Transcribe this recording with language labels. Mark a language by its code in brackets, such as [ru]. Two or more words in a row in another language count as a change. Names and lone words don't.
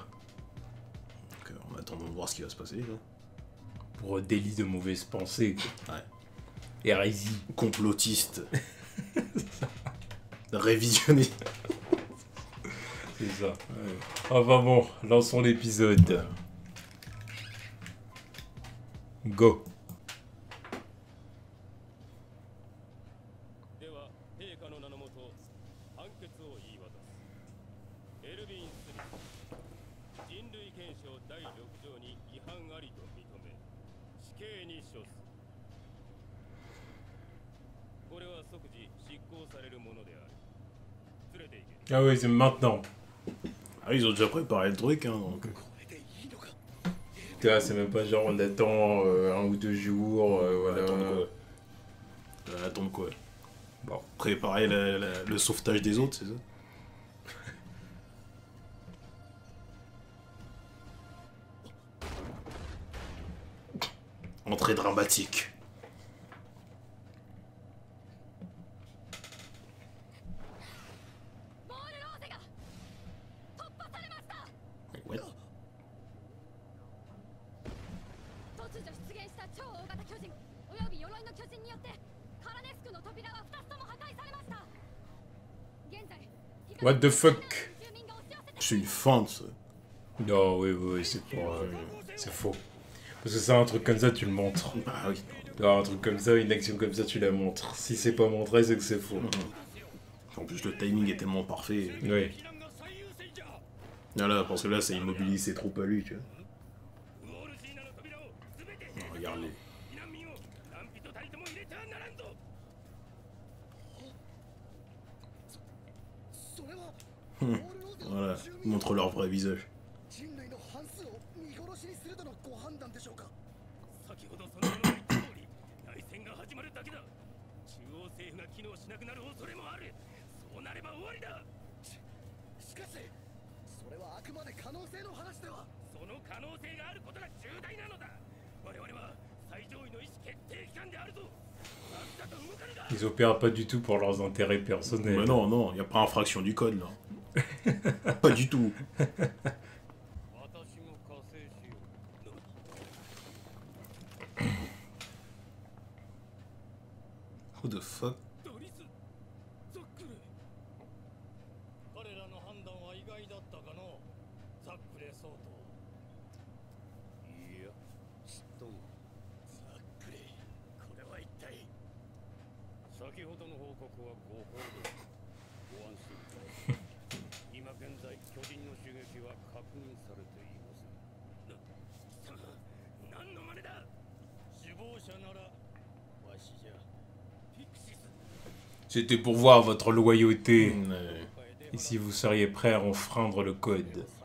[fr] Donc en attendant de voir ce qui va se passer. Là. Pour délit de mauvaises pensées. Quoi. Ouais. Hérésie. Complotiste. Révisionné. C'est ça. Enfin bon, lançons l'épisode. Go. [ja] では陛下の名のもと判決を言い渡すエルヴィン・スミス人類憲章第6条に違反ありと認め死刑に処すこれは即時執行されるものである連れて行け [fr] Ah oui, c'est maintenant. Ah, ils ont déjà préparé le truc, hein, donc. Tu vois, c'est même pas genre on attend un ou deux jours. Voilà. Attendre quoi Bon. Préparer le sauvetage des autres, c'est ça? Entrée dramatique. Ouais. [ja] 突如出現した超大型巨人および鎧の巨人によってカラネスクの扉は2つとも破壊されました現在 [en] What the fuck? [ja] 住民が押し寄せて [fr] C'est une feinte, ça. Non, oui, oui, c'est pour. C'est faux. Parce que ça, un truc comme ça, tu le montres. Ah oui. Alors, un truc comme ça, une action comme ça, tu la montres. Si c'est pas montré, c'est que c'est faux. En plus, le timing est tellement parfait. Oui. Voilà, parce que là, ça immobilise ses troupes à lui, tu vois. [ja] ウォールジーナの扉を全て [fr] Oh, regarde-les. [ja] 避難民を何人たりとも入れてはならんぞ [fr] Voilà, ils montrent leur vrai visage. [ja] 人類の半数を見殺しにするとのご判断でしょうか。先ほどその名の言った通り内戦が始まるだけだ中央政府が機能しなくなる恐れもあるそうなれば終わりだしかしそれはあくまで可能性の話では。その可能性があることが重大なのだ我々は最上位の意思決定機関であるぞさっさと動かぬだ [fr] Ils opèrent pas du tout pour leurs intérêts personnels. Mais non, non, y a pas infraction du code, là. Pas du tout. [ja] 私も加勢しよう [en] What the fuck? [ja] ドリスザックレ彼らの判断は意外だったかのザックレ総統いやちっともザックレこれは一体先ほどの報告は誤報ですご安心ください今現在巨人の襲撃は確認されています何の真似だ首謀者ならわしじゃピクシス [fr] C'était pour voir votre loyauté. Ouais. Et si vous seriez prêt à enfreindre le code.